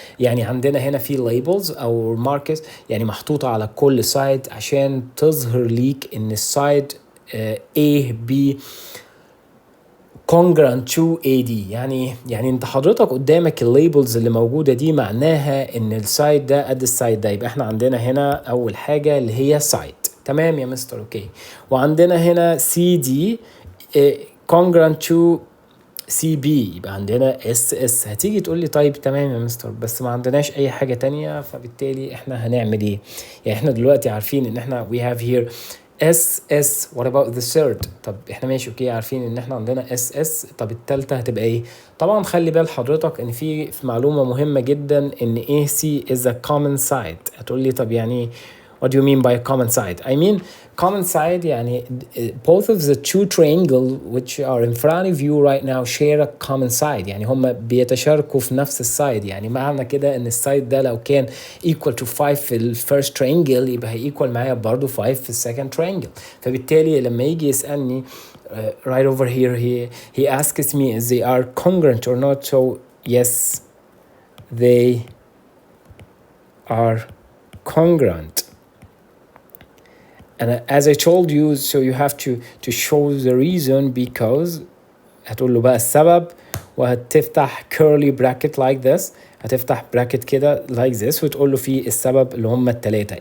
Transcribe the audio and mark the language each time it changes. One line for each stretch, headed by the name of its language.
Arabic: يعني عندنا هنا في labels او markers يعني محطوطة على كل سايد عشان تظهر ليك ان السايد A B
English: congruent to AD.
Arabic: يعني انت حضرتك قدامك الليبلز اللي موجودة دي معناها ان السايد ده قد السايد ده. يبقى احنا عندنا هنا اول حاجة اللي هي سايد. تمام يا مستر اوكي. وعندنا هنا
English: CD congruent to CB
Arabic: يبقى عندنا
English: SS.
Arabic: هتيجي تقول لي طيب تمام يا مستر بس ما عندناش اي حاجة تانية، فبالتالي احنا هنعمل ايه؟ يعني احنا دلوقتي عارفين ان احنا
English: we have here SS. what about the third؟
Arabic: طب احنا ماشي اوكي عارفين ان احنا عندنا SS. طب التالتة هتبقى ايه؟ طبعا خلي بال حضرتك ان في معلومة مهمة جدا ان
English: AC is a common side.
Arabic: هتقول لي طب يعني
English: what do you mean by a common side؟ I mean common side يعني both of the two triangles which are in front of you right now share a common side.
Arabic: يعني هم بيتشاركوا في نفس السايد. يعني معنى كده ان السايد ده لو كان equal to 5 في ال first triangle يبقى هي equal معايا برضو 5 في ال second triangle. فبالتالي لما يجي يسألني
English: right over here he asks me if they are congruent or not, so yes they are congruent. And as I told you, so you have to show the reason because
Arabic: هتقول له بقى السبب وهتفتح
English: curly bracket like this.
Arabic: هتفتح bracket كده
English: like this
Arabic: وتقول له فيه السبب اللي هم التلاتة.